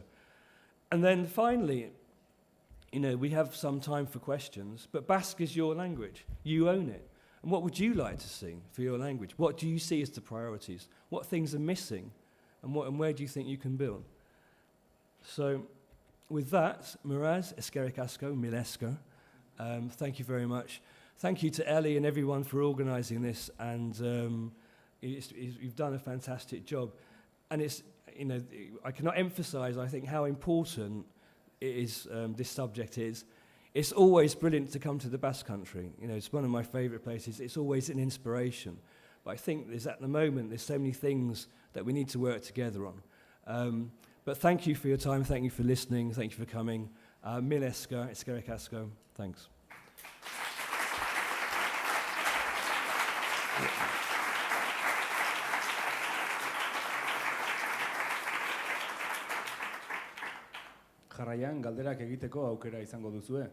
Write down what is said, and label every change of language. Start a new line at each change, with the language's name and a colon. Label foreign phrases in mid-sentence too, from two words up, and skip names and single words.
English: And then finally, we have some time for questions, but Basque is your language. You own it. And what would you like to see for your language? What do you see as the priorities? What things are missing? And where do you think you can build? So with that,
Basque: Miraz, eskerrik asko, milesko.
English: Thank you very much. Thank you to Ellie and everyone for organising this, and you've done a fantastic job. And it's, I cannot emphasise, I think, how important it is, this subject is. It's always brilliant to come to the Basque Country. It's one of my favourite places. It's always an inspiration. But I think at the moment, there's so many things that we need to work together on. But thank you for your time. Thank you for listening. Thank you for coming.
Basque: Mileska, eskerrik asko. Thanks. Jarraian galderak egiteko aukera izango duzue.